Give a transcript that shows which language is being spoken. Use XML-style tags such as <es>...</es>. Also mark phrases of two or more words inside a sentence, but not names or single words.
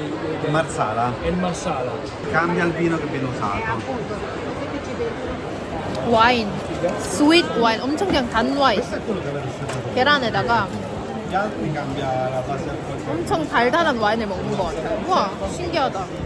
<it>Marsala. E il marsala. Cambia il vino che viene usato.</it> <ko>와인, 스윗 와인, 엄청 그냥 단 와인. 계란에다가</ko> <it>Gli altri cambia la base alcolica.</it> <ko>엄청 달달한 와인을 먹는 것 같아요. 우와, 신기하다.</ko>